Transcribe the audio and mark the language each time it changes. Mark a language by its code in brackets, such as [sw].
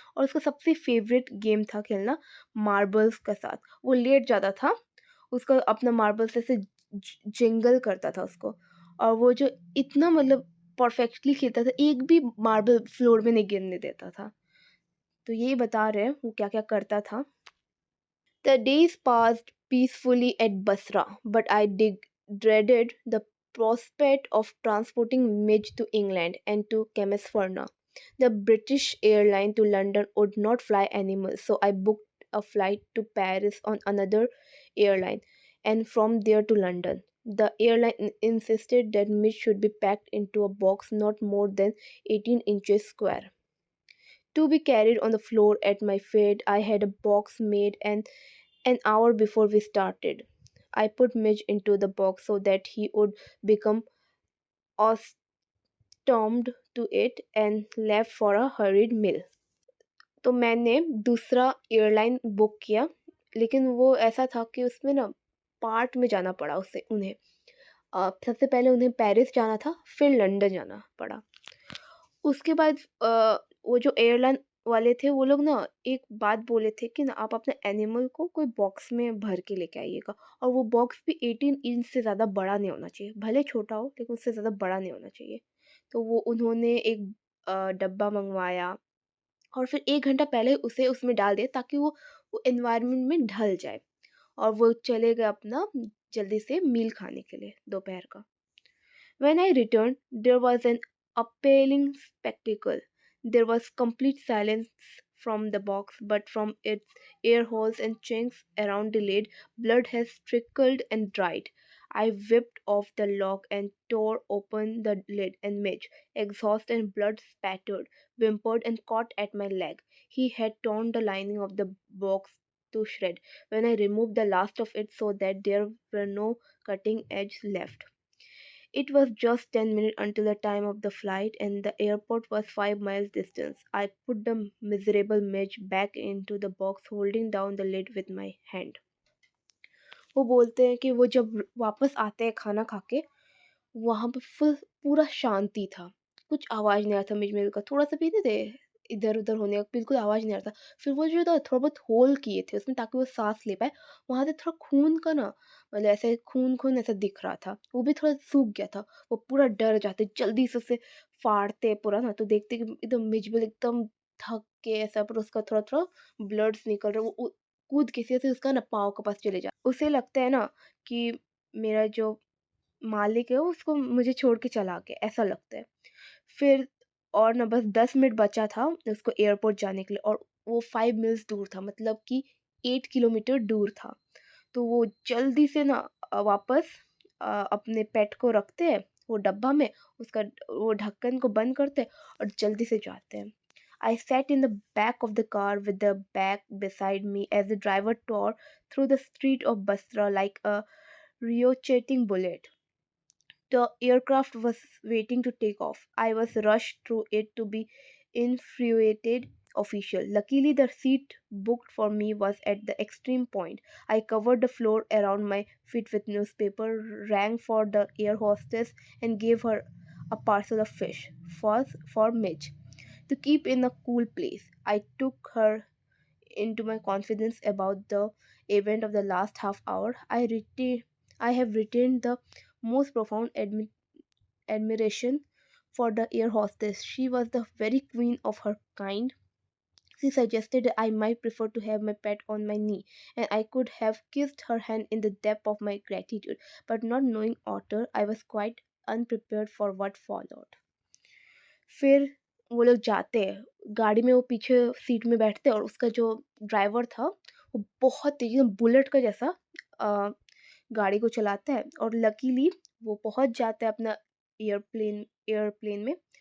[hi] और उसका सबसे फ़ेवरेट गेम था खेलना मार्बल्स के साथ। वो लेट जाता था, उसका अपना मार्बल्स ऐसे जिंगल करता था उसको, और वो जो इतना मतलब परफेक्टली खेलता था, एक भी मार्बल फ्लोर में नहीं गिरने देता था। तो यही बता रहे हैं वो क्या-क्या करता था। [en] The days passed peacefully at Basra, but I dreaded the prospect of transporting Midge to England and to Chelmsford. The British airline to London would not fly anymore, so I booked a flight to Paris on another airline and from there to London. The airline insisted that Midge should be packed into a box not more than 18 inches square to be carried on the floor at my feet. I had a box made and an hour before we started, I put Midge into the box so that he would become accustomed to it and left for a hurried meal. [hi] तो मैंने दूसरा airline book किया, लेकिन वो ऐसा था कि उसमें ना पार्ट में जाना पड़ा उससे उन्हें। सबसे पहले उन्हें पेरिस जाना था, फिर लंदन जाना पड़ा। उसके बाद वो जो एयरलाइन वाले थे वो लोग ना एक बात बोले थे कि ना आप अपने एनिमल को कोई बॉक्स में भर के लेके आइएगा, और वो बॉक्स भी 18 इंच से ज़्यादा बड़ा नहीं होना चाहिए, भले छोटा हो लेकिन उससे ज़्यादा बड़ा नहीं होना चाहिए। तो वो उन्होंने एक डब्बा मंगवाया और फिर 1 घंटा पहले उसे उसमें डाल दिया ताकि वो एनवायरनमेंट में ढल जाए, और वो चले गए अपना जल्दी से मील खाने के लिए दोपहर का। [en] When I returned, there was an appalling spectacle. There was complete silence from the box, but from its air holes and chinks around the lid, blood has trickled and dried. I whipped off the lock and tore open the lid, and Mitch, exhausted and blood spattered, whimpered and caught at my leg. He had torn the lining of the box to shred when I removed the last of it so that there were no cutting edges left. It was just 10 minutes until the time of the flight, and the airport was 5 miles distance. I put the miserable midge back into the box, holding down the lid with my hand. [hi] वो बोलते हैं कि वो जब वापस आते हैं खाना खा के, वहाँ पे पूरा शांति था। कुछ आवाज़ नहीं आ रहा था मिज-मिल का, थोड़ा-सा भी नहीं थे इधर-उधर होने का, बिल्कुल आवाज़ नहीं आ रहा था। फिर वो जो था थोड़ा बहुत होल किए थे उसमें ताकि वो साँस ले पाए, वहाँ से थोड़ा खून का ना मतलब ऐसे खून-खून ऐसा दिख रहा था। वो भी थोड़ा सूख गया था। वो पूरा डर जाते, जल्दी से उसे फाड़ते पूरा ना, तो देखते कि एकदम मिज-मिल एकदम थक के ऐसा पूरा उसका थोड़ा-थोड़ा ब्लड्स निकल रहा है। वो कूद के ऐसे उसका ना पाँव के पास चले जा, उसे लगता है ना कि मेरा जो मालिक है उसको मुझे छोड़ के चला गया, ऐसा लगता है। फिर और ना बस 10 मिनट बचा था उसको एयरपोर्ट जाने के लिए, और वो 5 मील्स दूर था, मतलब कि 8 किलोमीटर दूर था। तो वो जल्दी से ना वापस अपने पेट को रखते हैं वो डब्बा में, उसका वो ढक्कन को बंद करते हैं और जल्दी से जाते हैं। [en] I sat in the back of the car with the bag beside me as the driver tore through the street of Basra like a ricocheting bullet. The aircraft was waiting to take off. I was rushed through it to be infuriated official. Luckily, the seat booked for me was at the extreme point. I covered the floor around my feet with newspaper, rang for the air hostess, and gave her a parcel of fish for Midge to keep in a cool place. I took her into my confidence about the event of the last half hour. I have retained the most profound admiration for the air hostess. She was the very queen of her kind. She suggested that I might prefer to have my pet on my knee, and I could have kissed her hand in the depth of my gratitude. But not knowing Otter, I was quite unprepared for what followed. [hi] फिर वो लोग जाते हैं, गाड़ी में वो पीछे seat में बैठते हैं, और उसका जो ड्राइवर था, वो बहुत तेज़ी एकदम बुलेट का जैसा अ, गाड़ी को चलाता है, और लकीली वो पहुँच जाता है अपना एयरप्लेन में।